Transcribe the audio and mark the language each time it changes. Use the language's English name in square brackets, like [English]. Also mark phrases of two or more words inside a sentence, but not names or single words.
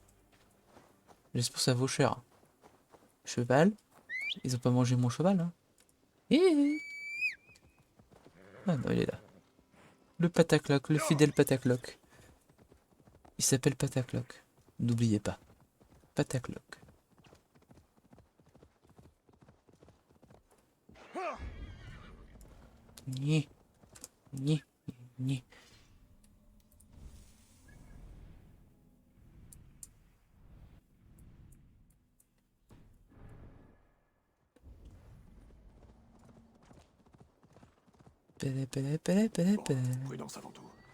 [French] J'espère que ça vaut cher. Cheval. Ils ont pas mangé mon cheval, hein. Hé. Ah non, il est là. Le Patacloc, le fidèle Patacloc. Il s'appelle Patacloc. N'oubliez pas. Patacloc. Ni. Ni. Ni. Pélé, pélé, pélé, pélé, Bon, pélé. prudence avant tout.